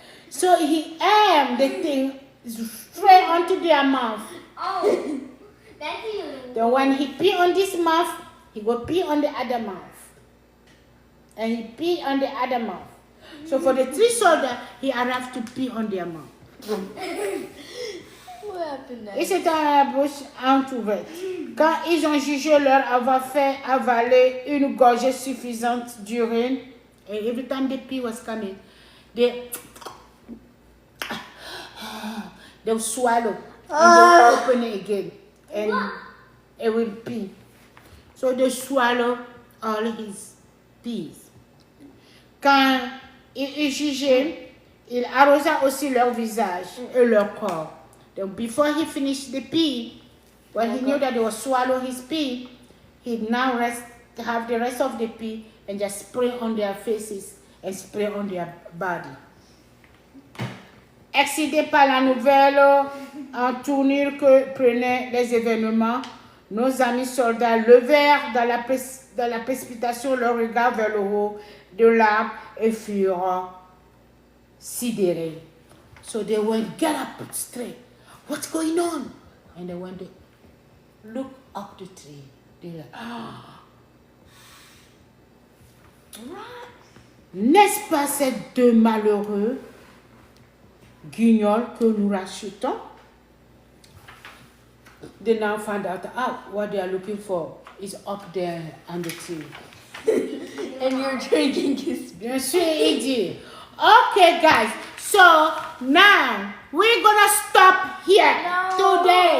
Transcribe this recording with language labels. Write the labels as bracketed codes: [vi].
[en] So he aimed the thing straight onto their mouth. Oh, that's you. Then when he pee on this mouth, he will pee on the other mouth. And he pee on the other mouth. So for the three soldiers, he arrived to pee on their mouth. What happened [fr] Et [en] next? [fr] c'était à la bouche entrouverte. Quand ils ont jugé leur avoir fait avaler une gorgée suffisante d'urine, [en] and every time the pee was coming, they would swallow and they would open it again and it will pee. So they swallow all his peas. [fr] Quand il jugeait, il arrosa aussi leur visage et leur corps. [en] Then before he finished the pee, when he knew that they would swallow his pee, he'd now have the rest of the pee and just spray on their faces and spray on their body. [fr] Excité par la nouvelle en tournure que prenaient les événements, nos amis soldats levèrent dans la précipitation leur regard vers le haut de l'arbre et furent sidérés. [en] So they went, get up straight. What's going on? And they went to look up the tree. They're like, [fr] N'est-ce pas ces deux malheureux guignols que nous rachetons? [en] They now find out what they are looking for is up there on the tree. And you're drinking his. [fr] Bien sûr, il dit. [en] Okay, guys. So now we're gonna stop here today.